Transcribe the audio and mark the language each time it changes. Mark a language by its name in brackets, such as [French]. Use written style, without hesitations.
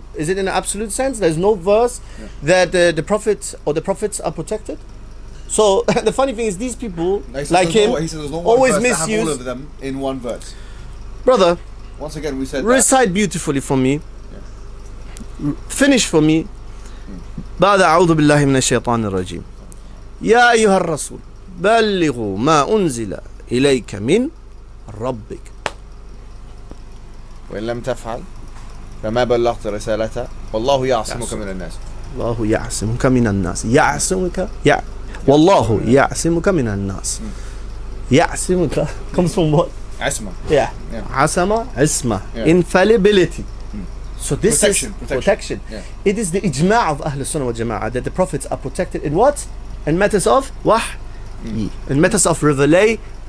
[English] Is it in an absolute sense? There's no verse that the prophets or the prophets are protected. So the funny thing is, these people like him always misuse all of them in one verse. Brother, once again we said recite beautifully for me. Finish for me. [Arabic] بعد أعوذ بالله من الشيطان الرجيم. يا أيها الرسول بلغوا ما أنزل إليك من ربك. وإن لم تفعل فما بلغت رسالته والله يعصمك من الناس. الله يعصمك من الناس. يعصمك والله يعصمك من الناس. [English] يعصمك comes from what? Asma. Asama, Isma. Infallibility. So this is protection. It is the ijma' of Ahl Sunnah wal Jama'ah that the prophets are protected in what? In matters of wahy. In matters of revelation.